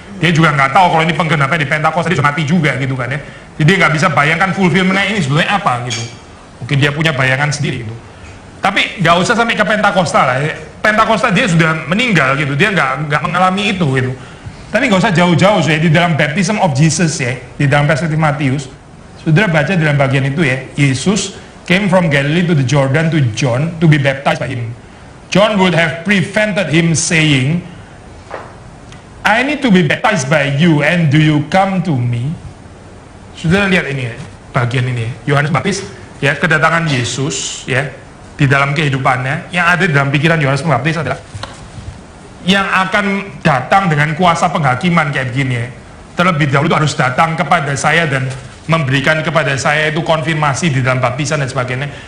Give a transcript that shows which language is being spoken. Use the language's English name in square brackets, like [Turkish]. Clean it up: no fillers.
[Indonesian] Dia juga nggak tahu kalau ini penggenapnya di Pentakosta, dia mati juga gitu kan ya. Jadi dia nggak bisa bayangkan fulfillment-nya ini sebetulnya apa gitu. Mungkin dia punya bayangan sendiri gitu. Tapi nggak usah sampai ke Pentakosta lah ya. Pentakosta dia sudah meninggal gitu, dia nggak mengalami itu gitu. Tapi nggak usah jauh-jauh ya, di dalam [English] Baptism of Jesus [Indonesian] ya, di dalam perspektif Matius. Saudara baca dalam bagian itu ya, [English] Yesus came from Galilee to the Jordan to John to be baptized by him. John would have prevented him saying, I need to be baptized by you and do you come to me? [Indonesian] Saudara lihat ini ya, bagian ini ya, Yohanes Pembaptis ya, kedatangan Yesus ya di dalam kehidupannya, yang ada dalam pikiran Yohanes Pembaptis adalah yang akan datang dengan kuasa penghakiman kayak begini ya. Terlebih dahulu itu harus datang kepada saya dan memberikan kepada saya itu konfirmasi di dalam baptisan dan sebagainya.